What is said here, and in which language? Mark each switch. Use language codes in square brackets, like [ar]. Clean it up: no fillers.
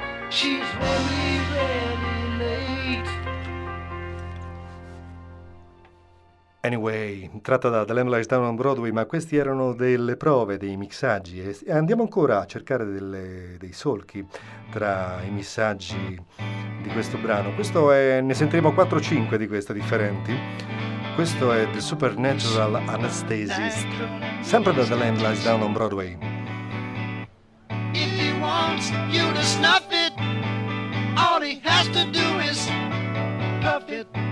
[en] She's really, really late. [it] Anyway, tratta da The Land Lies Down on Broadway, ma questi erano delle prove, dei mixaggi, e andiamo ancora a cercare dei solchi tra i messaggi di questo brano. Questo è, ne sentiremo 4-5 di queste differenti. Questo è The Supernatural Anesthesis, sempre da The Land Lies Down on Broadway. [en] If he wants you to snuff it, all he has to do is puff it.